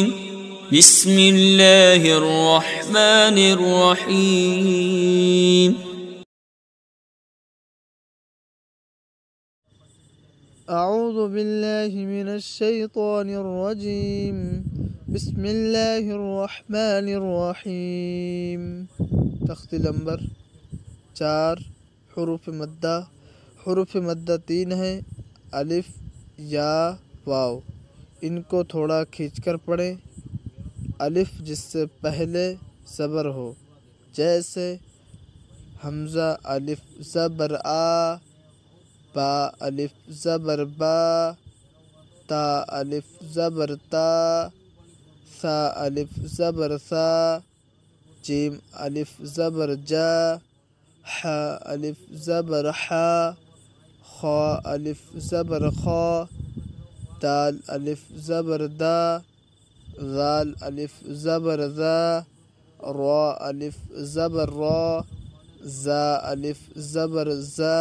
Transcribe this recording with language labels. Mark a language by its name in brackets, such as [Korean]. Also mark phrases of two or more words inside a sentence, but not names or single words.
[Arabic] بسم الله الرحمن الرحيم. أعوذ بالله من الشيطان الرجيم. بسم الله الرحمن الرحيم. [Urdu] تخت نمبر 4 حروف مدہ 3 ہیں: الف، یا، واو۔ ان کو تھوڑا کھینچ کر پڑھیں۔ الف جس سے پہلے زبر ہو، جیسے حمزہ الف زبر آ، با الف زبر با، تا الف زبر تا، ثا الف زبر ثا، جیم الف زبر جا، ح الف زبر حا، خا الف زبر خا، دال الف زبر دا، ذال الف زبر ذا، را الف زبر را، زا الف زبر زا،